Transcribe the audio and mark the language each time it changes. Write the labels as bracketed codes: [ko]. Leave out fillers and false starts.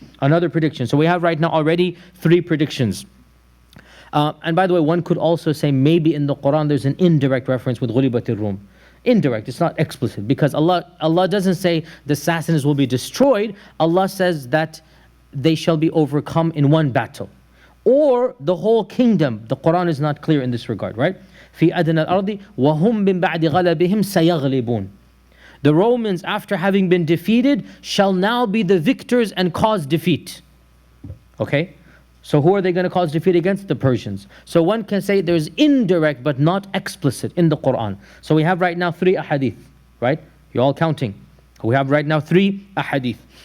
[en] So we have right now already 3 predictions. And by the way, one could also say maybe in the Quran there's an indirect reference with Ghulibatir Rum. Indirect, it's not explicit, because Allah doesn't say the Sassanids will be destroyed. Allah says that they shall be overcome in one battle. Or the whole kingdom. The Quran is not clear in this regard, right? [ar] في أدنى الأرض وهم من بعد غلبهم سيغلبون. [en] The Romans, after having been defeated, shall now be the victors and cause defeat. Okay? So who are they going to cause defeat against? The Persians. So one can say there's indirect but not explicit in the Quran. So we have right now 3 ahadith, right? You're all counting. We have right now 3 ahadith.